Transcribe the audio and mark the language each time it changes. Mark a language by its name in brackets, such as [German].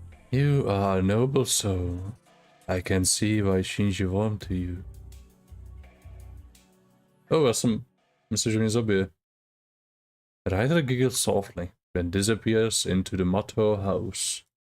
[English] You are a noble soul. I can see why Shinji warmed to you. [Czech] Oh, já jsem myslel, že mě zabije. [English] Ryder giggles softly, then disappears into the Mato house.